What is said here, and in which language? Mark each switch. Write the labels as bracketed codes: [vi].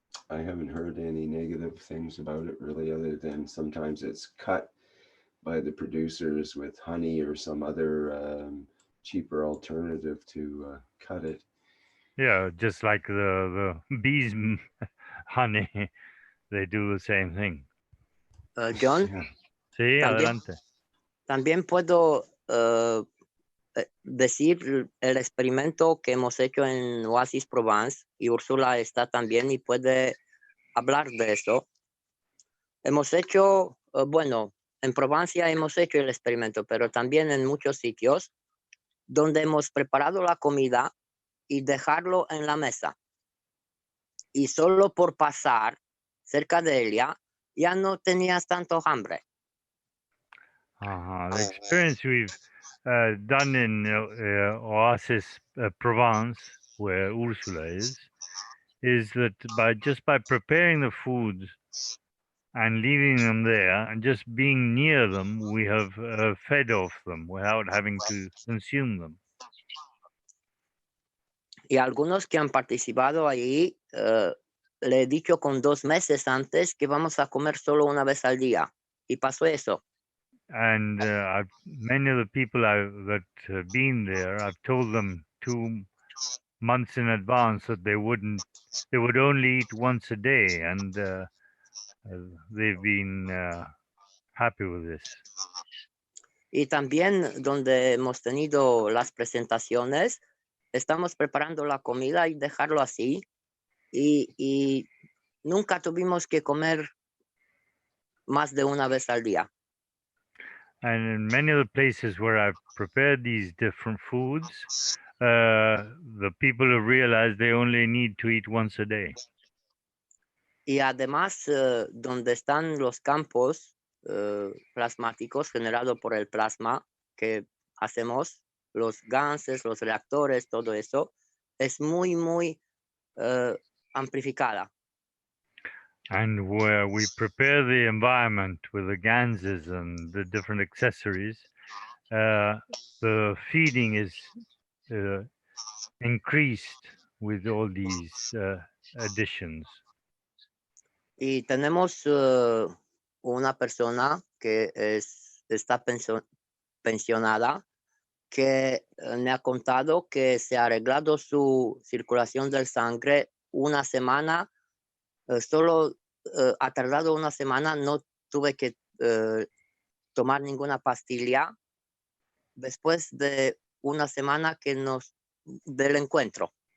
[en] I haven't heard any negative things about it really, other than sometimes it's cut by the producers with honey or some other cheaper alternative to cut it. Yeah, just like the bees honey, they do the same thing. John, Yeah. [es] Sí, También- adelante. también puedo decir el experimento que hemos hecho en Oasis Provence, y Úrsula está también y puede hablar de eso. Hemos hecho, bueno, en Provencia hemos hecho el experimento, pero también en muchos sitios donde hemos preparado la comida y dejarlo en la mesa. Y solo por pasar cerca de ella, ya no tenías tanto hambre. [en] The experience we've done in Oasis Provence, where Ursula is that by preparing the foods and leaving them there and just being near them, we have fed off them without having to consume them. [es] Y algunos que han participado ahí, le he dicho con 2 meses antes que vamos a comer solo una vez al día. Y pasó eso. [en] And many of the people that have been there, I've told them 2 months in advance that they would only eat once a day, and they've been happy with this. [es] Y también donde hemos tenido las presentaciones, estamos preparando la comida y dejarlo así. Y nunca tuvimos que comer más de una vez al día. [en] And in many of the places where I've prepared these different foods, the people have realized they only need to eat once a day. [es] Y además, donde están los campos plasmáticos generados por el plasma, que hacemos, los Ganses, los reactores, todo eso, es muy, muy amplificada. [en] And where we prepare the environment with the ganses and the different accessories, the feeding is increased with all these additions. [es] Y tenemos una persona que está pensionada que me ha contado que se ha arreglado su circulación del sangre una semana, solo ha tardado una semana, no tuve que tomar ninguna pastilla después de una semana que del encuentro.